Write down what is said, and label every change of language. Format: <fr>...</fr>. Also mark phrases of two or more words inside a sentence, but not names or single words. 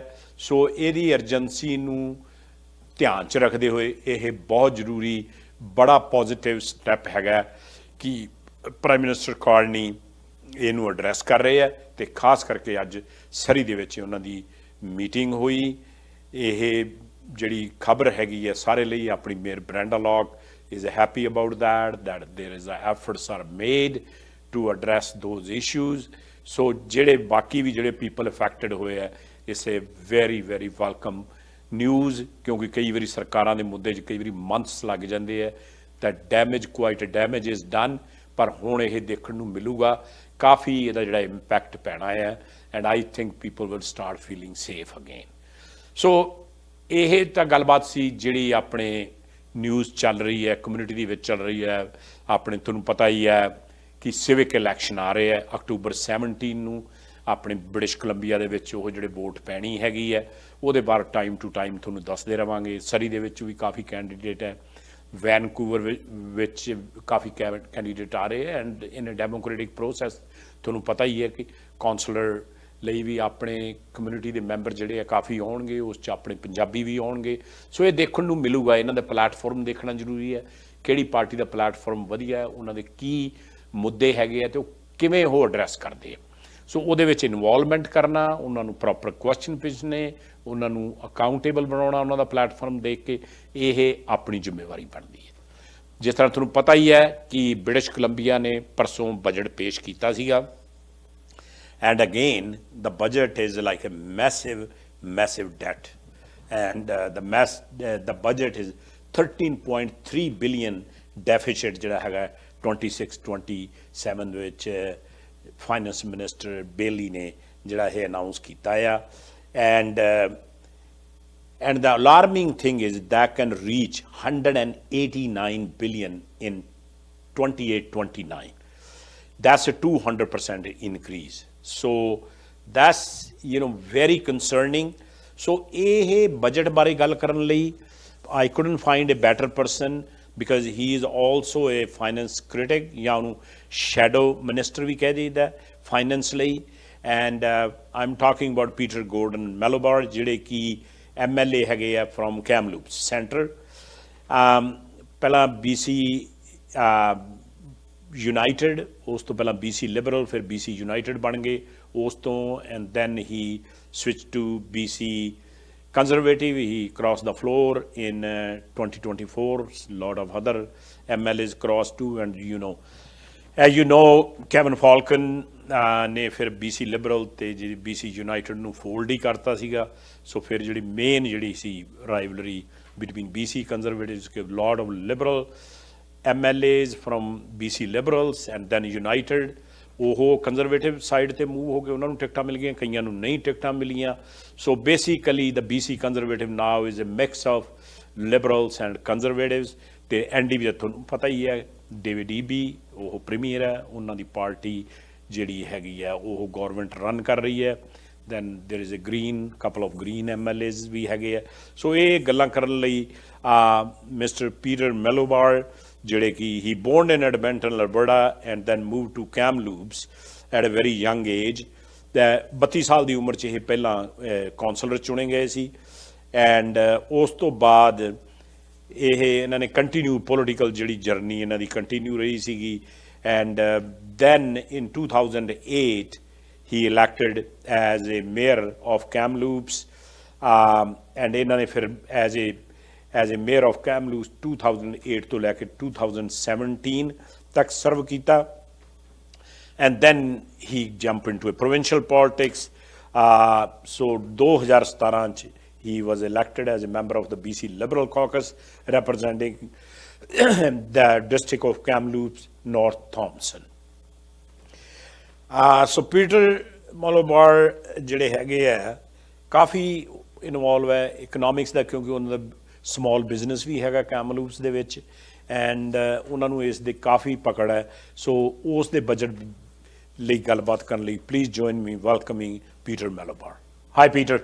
<pa>ਸੋ ਇਹਦੀ ਅਰਜੈਂਸੀ ਨੂੰ ਧਿਆਨ 'ਚ ਰੱਖਦੇ ਹੋਏ ਇਹ ਬਹੁਤ ਜ਼ਰੂਰੀ ਬੜਾ</pa> <en>positive step</en> <pa>ਹੈਗਾ ਕਿ</pa> <en>prime minister</en> <pa>ਕਾਰਨੀ ਇਹਨੂੰ ਐਡਰੈਸ ਕਰ ਰਹੇ ਹੈਂ, ਤਾਂ ਖ਼ਾਸ ਕਰਕੇ ਅੱਜ ਸਰੀ ਦੇ ਵਿੱਚ ਉਹਨਾਂ ਦੀ ਮੀਟਿੰਗ ਹੋਈ। ਇਹ ਜਿਹੜੀ ਖ਼ਬਰ ਹੈਗੀ ਹੈ ਸਾਰੇ ਲਈ ਆਪਣੀ ਮੇਅਰ</pa> <en>Brenda Locke is happy about that there is efforts are made to address those issues.</en> <pa>ਸੋ ਜਿਹੜੇ ਬਾਕੀ ਵੀ ਜਿਹੜੇ</pa> <en>people affected</en> <pa>ਹੋਏ ਹੈ</pa> <en>is a very very welcome news,</en> <hi>क्योंकि कई बार सरकारों के मुद्दे कई बार मंथ्स लग जाते हैं</hi> <pa>तो</pa> <en>damage is done,</en> <pa>ਪਰ ਹੁਣ ਇਹ ਦੇਖਣ ਨੂੰ ਮਿਲੂਗਾ ਕਾਫ਼ੀ ਇਹਦਾ ਜਿਹੜਾ ਇੰਪੈਕਟ ਪੈਣਾ ਹੈ,</pa> <en>and I think people will start feeling safe again.</en> <pa>ਸੋ ਇਹ ਤਾਂ ਗੱਲਬਾਤ ਸੀ ਜਿਹੜੀ ਆਪਣੇ ਨਿਊਜ਼ ਚੱਲ ਰਹੀ ਹੈ ਕਮਿਊਨਿਟੀ ਦੇ ਵਿੱਚ ਚੱਲ ਰਹੀ ਹੈ। ਆਪਣੇ ਤੁਹਾਨੂੰ ਪਤਾ ਹੀ ਹੈ ਕਿ</pa> <en>civic election</en> <pa>ਆ ਰਹੇ ਹੈਂ ਅਕਤੂਬਰ 17 ਨੂੰ ਆਪਣੇ ਬ੍ਰਿਟਿਸ਼ ਕੋਲੰਬੀਆ ਦੇ ਵਿੱਚ ਉਹ ਜਿਹੜੇ ਵੋਟ ਪੈਣੀ ਹੈਗੀ ਹੈ ਉਹਦੇ ਬਾਰੇ</pa> <en>time to time</en> <pa>ਤੁਹਾਨੂੰ ਦੱਸਦੇ ਰਹਾਂਗੇ। ਸਰੀ ਦੇ ਵਿੱਚ ਵੀ ਕਾਫ਼ੀ ਕੈਂਡੀਡੇਟ ਹੈ ਵੈਨਕੂਵਰ ਵਿੱਚ ਕਾਫੀ ਕੈਂਡੀਡੇਟ ਆ ਰਹੇ ਹੈ</pa> <en>and in a democratic process</en> <pa>ਤੁਹਾਨੂੰ ਪਤਾ ਹੀ ਹੈ ਕਿ ਕੌਂਸਲਰ ਲਈ ਵੀ ਆਪਣੇ ਕਮਿਊਨਿਟੀ ਦੇ ਮੈਂਬਰ ਜਿਹੜੇ ਆ ਕਾਫੀ ਆਉਣਗੇ, ਉਸ 'ਚ ਆਪਣੇ ਪੰਜਾਬੀ ਵੀ ਆਉਣਗੇ। ਸੋ ਇਹ ਦੇਖਣ ਨੂੰ ਮਿਲੂਗਾ, ਇਹਨਾਂ ਦਾ ਪਲੈਟਫਾਰਮ ਦੇਖਣਾ ਜ਼ਰੂਰੀ ਹੈ, ਕਿਹੜੀ ਪਾਰਟੀ ਦਾ ਪਲੈਟਫਾਰਮ ਵਧੀਆ ਹੈ, ਉਹਨਾਂ ਦੇ ਕੀ ਮੁੱਦੇ ਹੈਗੇ ਆ ਅਤੇ ਉਹ ਕਿਵੇਂ ਉਹ ਐਡਰੈਸ ਕਰਦੇ ਆ। ਸੋ ਉਹਦੇ ਵਿੱਚ ਇਨਵੋਲਵਮੈਂਟ ਕਰਨਾ, ਉਹਨਾਂ ਨੂੰ</pa> <en>proper question</en> <pa>ਪੁੱਛਣੇ, ਉਹਨਾਂ ਨੂੰ ਅਕਾਊਂਟੇਬਲ ਬਣਾਉਣਾ ਉਹਨਾਂ ਦਾ ਪਲੈਟਫਾਰਮ ਦੇਖ ਕੇ, ਇਹ ਆਪਣੀ ਜ਼ਿੰਮੇਵਾਰੀ ਬਣਦੀ ਹੈ। ਜਿਸ ਤਰ੍ਹਾਂ ਤੁਹਾਨੂੰ ਪਤਾ ਹੀ ਹੈ ਕਿ ਬ੍ਰਿਟਿਸ਼ ਕੋਲੰਬੀਆ ਨੇ ਪਰਸੋਂ ਬਜਟ ਪੇਸ਼ ਕੀਤਾ ਸੀਗਾ</pa> <en>and again the budget is like a massive debt and the budget is 13.3 billion deficit</en> <pa>ਜਿਹੜਾ ਹੈਗਾ 26-27 ਵਿੱਚ ਫਾਈਨੈਂਸ ਮਿਨਿਸਟਰ ਬੇਲੀ ਨੇ ਜਿਹੜਾ ਇਹ ਅਨਾਊਂਸ ਕੀਤਾ ਆ</pa> <en>and the alarming thing is that can reach 189 billion in 28-29. That's a 200% increase. So that's very concerning. So</en> <pa>ਇਹ budget ਬਾਰੇ ਗੱਲ ਕਰਨ ਲਈ</pa> <en>I couldn't find a better person because he is also a finance critic</en> <pa>ਜਾਂ ਉਹਨੂੰ</pa> <en>shadow minister</en> <pa>ਵੀ ਕਹਿ ਦਈਦਾ finance ਲਈ</pa> <en>and I'm talking about Peter Gordon Milobar</en> <pa>ਜਿਹੜੇ ਕਿ MLA ਹੈਗੇ ਆ</pa> <en>from Kamloops Center.</en> <pa>ਪਹਿਲਾਂ BC United, ਉਸ ਤੋਂ ਪਹਿਲਾਂ BC Liberal, ਫਿਰ BC United ਬਣ ਗਏ ਉਸ ਤੋਂ</pa> <en>and then he switched to BC Conservative. He crossed the floor in 2024. A lot of other MLAs crossed too and as you know Kevin Falcon</en> <pa>ਨੇ ਫਿਰ BC Liberal ਤੇ ਜਿਹੜੀ BC United ਨੂੰ ਫੋਲਡ ਹੀ ਕਰਤਾ ਸੀਗਾ। ਸੋ ਫਿਰ ਜਿਹੜੀ ਮੇਨ ਜਿਹੜੀ ਸੀ ਰਾਈਵਲਰੀ</pa> <en>between BC Conservatives, a lot of Liberal MLAs from BC Liberals and then United</en> <pa>ਉਹ ਕੰਜ਼ਰਵੇਟਿਵ ਸਾਈਡ 'ਤੇ ਮੂਵ ਹੋ ਕੇ ਉਹਨਾਂ ਨੂੰ ਟਿਕਟਾਂ ਮਿਲ ਗਈਆਂ, ਕਈਆਂ ਨੂੰ ਨਹੀਂ ਟਿਕਟਾਂ ਮਿਲੀਆਂ। ਸੋ</pa> <en>basically the BC Conservative now is a mix of Liberals and Conservatives</en> <pa>ਅਤੇ NDP ਤੁਹਾਨੂੰ ਪਤਾ ਹੀ ਹੈ ਡੇਵਿਡ ਈਬੀ ਉਹ ਪ੍ਰੀਮੀਅਰ ਹੈ, ਉਹਨਾਂ ਦੀ ਪਾਰਟੀ ਜਿਹੜੀ ਹੈਗੀ ਆ ਉਹ ਗੌਰਮੈਂਟ ਰਨ ਕਰ ਰਹੀ ਹੈ।</pa> <en>then there is a couple of green MLAs</en> <pa>ਵੀ ਹੈਗੇ ਆ। ਸੋ ਇਹ ਗੱਲਾਂ ਕਰਨ ਲਈ Mr.</pa> <en>Peter Milobar</en> <pa>ਜਿਹੜੇ ਕਿ</pa> <en>he born in Edmonton, Alberta and then moved to Kamloops at a very young age.</en> <pa>32 ਸਾਲ ਦੀ ਉਮਰ 'ਚ ਇਹ ਪਹਿਲਾਂ ਕੌਂਸਲਰ ਚੁਣੇ ਗਏ ਸੀ ਐਂਡ ਉਸ ਤੋਂ ਬਾਅਦ ਇਹਨਾਂ ਨੇ ਕੰਟੀਨਿਊ ਪੋਲੀਟੀਕਲ ਜਿਹੜੀ ਜਰਨੀ ਇਹਨਾਂ ਦੀ ਕੰਟੀਨਿਊ ਰਹੀ ਸੀਗੀ</pa> <en>ਐਂਡ then in 2008 he elected as a mayor of Kamloops and</en> <pa>ਇਹਨਾਂ ਨੇ ਫਿਰ</pa> <en>as a mayor of Kamloops</en> <pa>2008 ਤੋਂ ਲੈ ਕੇ 2017 ਤੱਕ ਸਰਵ ਕੀਤਾ</pa> <en>and then he jumped into a provincial politics. So 2017 'ਚ he was elected as a member of the BC Liberal caucus representing the district of Kamloops North Thompson.</en> <pa>ਸੋ ਪੀਟਰ ਮੋਲੋਬਾਰ ਜਿਹੜੇ ਹੈਗੇ ਆ ਕਾਫੀ ਇਨਵੋਲਵ ਹੈ ਇਕਨੋਮਿਕਸ ਦਾ ਕਿਉਂਕਿ ਉਹਨਾਂ ਦਾ</pa> <en>small business</en> <pa>ਵੀ ਹੈਗਾ ਕੈਮਲੂਪਸ ਦੇ ਵਿੱਚ ਐਂਡ ਉਹਨਾਂ ਨੂੰ ਇਸ ਦੇ ਕਾਫੀ ਪਕੜ ਹੈ। ਸੋ ਉਸ ਦੇ ਬਜਟ ਲਈ ਗੱਲਬਾਤ ਕਰਨ ਲਈ</pa> <en>please join me welcoming</en> <pa>Peter Milobar. Hi Peter.</pa>